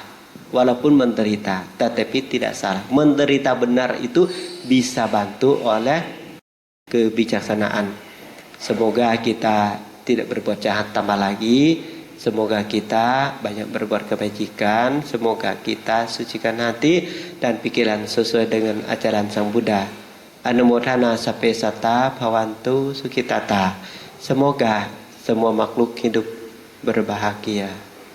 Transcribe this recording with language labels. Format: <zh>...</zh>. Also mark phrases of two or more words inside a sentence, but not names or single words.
<id>Walaupun menderita tetapi tidak salah. Menderita benar itu bisa bantu oleh kebijaksanaan. Semoga kita tidak berbuat jahat tambah lagi. Semoga kita banyak berbuat kebajikan. Semoga kita sucikan hati dan pikiran sesuai dengan ajaran Sang Buddha.</id> <pi>Anumodhana sape sata bhavantu sukhitata.</pi> <id>Semoga semua makhluk hidup berbahagia.</id>